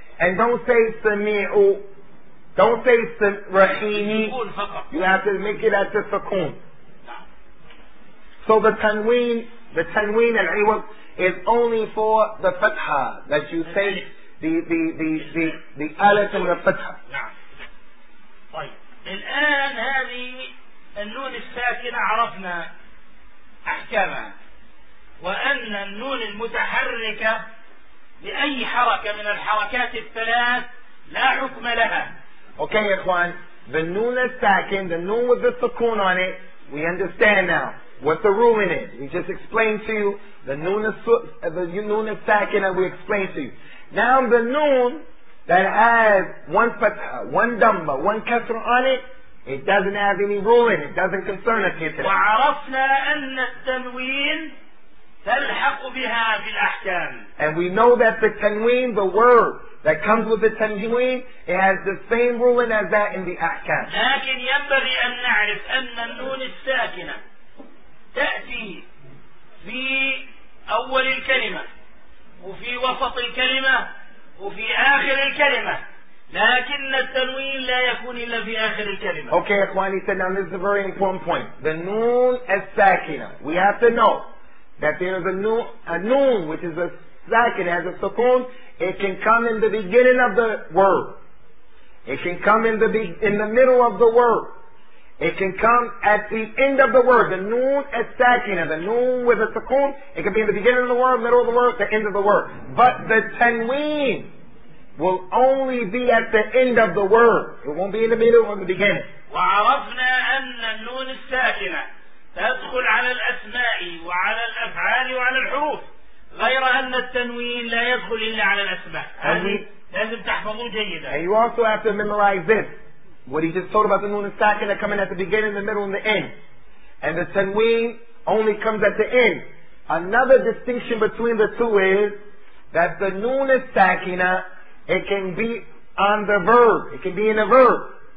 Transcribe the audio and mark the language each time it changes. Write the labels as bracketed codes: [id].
[en] And don't say samiru. Don't say rahimi. You have to make it at the sukoon. So the tanween al-iwab is only for the fatha, that you say the alif and the fatha. [ar] الآن هذه النون الساكنة عرفنا أحكامها، وأن النون المتحركة بأي حركة من الحركات الثلاث لا حكم لها. [en] Okay, إخوان, the noon is ساكن, the noon with the sukun on it, we understand now. What the ruling is, we just explained to you the noon is sakin, and we explained to you. Now the noon that has one fatha, one dhamma, one kasra on it, It doesn't have any rule in it. It doesn't concern us here today. [ar] وعرفنا أن التنوين تلحق بها في الأحكام. [en] And we know that the tanween, the word that comes with the tanween, it has the same ruling as that in the أحكام. [ar] لكن ينبغي أن نعرف أن النون الساكنة تأتي في أول الكلمة وفي وسط الكلمة وفي آخر الكلمة. لكن التنوين لا يكون إلا في آخر الكلمة. [en] Okay, إخواني, so now this is a very important point. The noon is sakina. We have to know that there is a noon which is a sakina, has a sukun. It can come in the beginning of the word. It can come in the middle of the word. It can come at the end of the word. The noon is sakina. The noon with a sukun. It can be in the beginning of the word, middle of the word, the end of the word. But the tanween will only be at the end of the word. It won't be in the middle or the beginning. [ar] وعرفنا أن النون الساكنة تدخل على الأسماء وعلى الأفعال وعلى الحروف غير أن التنوين لا يدخل إلا على الأسماء. لازم تحفظه جيدا. [en] And you also have to memorize this. What he just told about the noon الساكنة coming at the beginning, the middle, and the end. And the تنوين only comes at the end. Another distinction between the two is that the noon الساكنة, it can be on the verb. It can be in a verb.